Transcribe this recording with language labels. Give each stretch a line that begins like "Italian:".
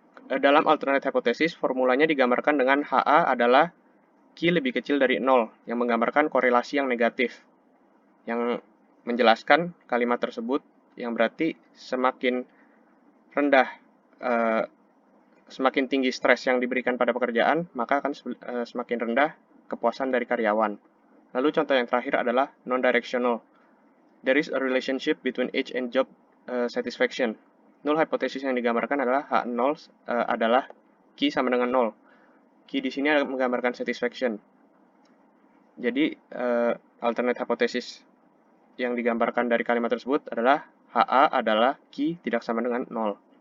Indonesian: Dalam alternate hypothesis, formulanya digambarkan dengan HA adalah Q lebih kecil dari 0, yang menggambarkan korelasi yang negatif, yang menjelaskan kalimat tersebut, yang berarti semakin rendah, semakin tinggi stres yang diberikan pada pekerjaan, maka akan semakin rendah kepuasan dari karyawan. Lalu contoh yang terakhir adalah non-directional.
English: There is a relationship between age and job satisfaction.
Indonesian: Null hypothesis yang digambarkan adalah H0 adalah Q sama dengan 0. Q di sini menggambarkan satisfaction. Jadi alternate hypothesis yang digambarkan dari kalimat tersebut adalah HA adalah Q tidak sama dengan 0.